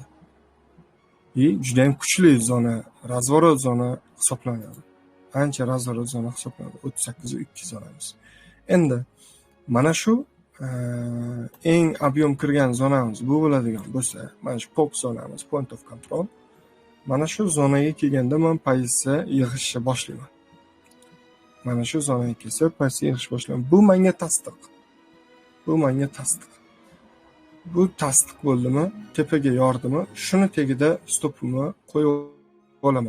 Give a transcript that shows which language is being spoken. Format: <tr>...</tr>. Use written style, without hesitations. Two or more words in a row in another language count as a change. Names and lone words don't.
<uz>Juda ham kuchli zona, razvorot zona hisoblanadi. Ancha razvorot zona hisoblanadi 38.2 zonamiz. Endi mana shu eng ob'yem kirgan zonamiz bu bo'ladigan bo'lsa, mana shu POC zonamiz,</uz> <en>point of control.</en> <uz>Mana shu zonaga kelganda men pozitsiya yig'ishni boshlayman. Mana shu zonaga kelsa, pozitsiya yig'ishni boshlayman. Bu menga tasdiq. Bu tasdiq bo'ldimi, tepaga yordimi, shuni tagida stopimni qo'yib olaman.</uz>